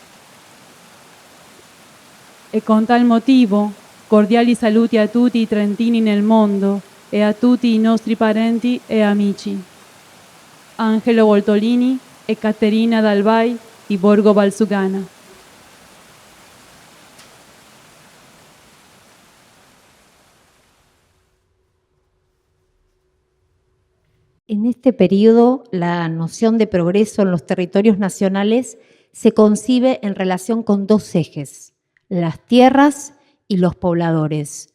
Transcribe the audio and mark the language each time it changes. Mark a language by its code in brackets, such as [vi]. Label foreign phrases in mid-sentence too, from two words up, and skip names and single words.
[it] E con tal motivo, cordiali saluti a tutti i trentini nel mondo e a tutti i nostri parenti e amici. Angelo Voltolini e Caterina Dalbai di Borgo Valsugana. [es] En este periodo, la noción de progreso en los territorios nacionales se concibe en relación con dos ejes: las tierras y los pobladores.